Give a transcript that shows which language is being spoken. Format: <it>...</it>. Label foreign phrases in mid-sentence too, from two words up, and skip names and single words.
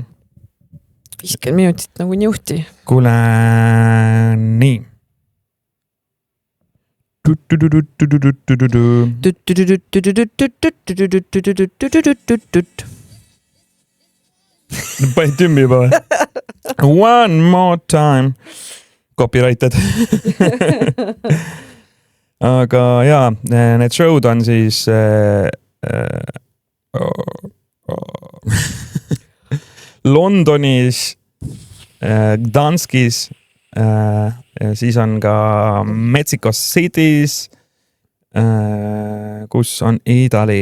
<et>50 minutit nagu niuhti. Kuule, nii. Panid tümmi juba või?</et> <en>One more time. Copyrighted.</en> <et>Aga jaa, need show'd on siis Londonis, Gdanskis, siis on ka Mexico City's, kus on Itali.</et>